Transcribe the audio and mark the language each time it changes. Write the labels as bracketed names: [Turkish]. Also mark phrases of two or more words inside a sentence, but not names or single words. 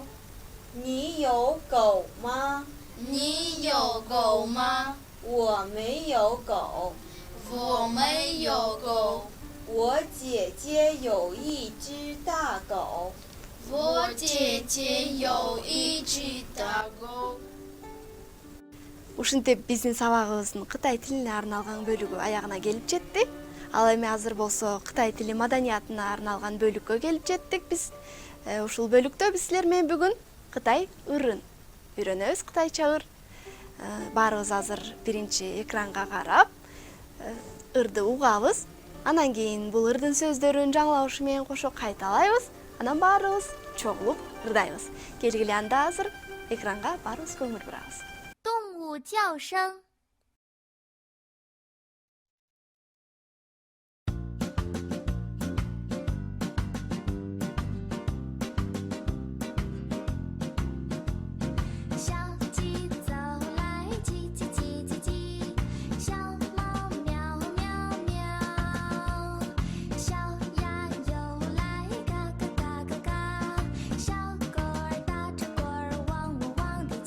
[Chinese] 你有狗吗？你有狗吗？我没有狗。我没有狗。我姐姐有1只大狗。我姐姐有1只大狗。 [Kyrgyz] Ушинтип биздин сабагыбыздын Кытай тилине арналган бөлүгү аягына келип жетти. Ал эми азыр болсо Кытай тили маданиятына арналган бөлүккө келип жеттик биз. Ушул бөлүктө биз силер менен бүгүн Кытай ырын үйрөнөбүз, кытайча ыр. Баарыбыз азыр биринчи экранга карап ырды угабыз. Анан кийин бул ырдын сөздөрүн жаңылаушы менен кошо кайталайбыз. Анан баарыбыз чогулуп ырдайбыз. Келгиле анда азыр экранга баарыбыз көңүл бурабыз. [Chinese] 动物叫声。小鸡走来，叽叽叽叽叽；小猫喵喵喵；小鸭游来，嘎嘎嘎嘎嘎；小狗儿打着滚儿，汪汪汪地叫。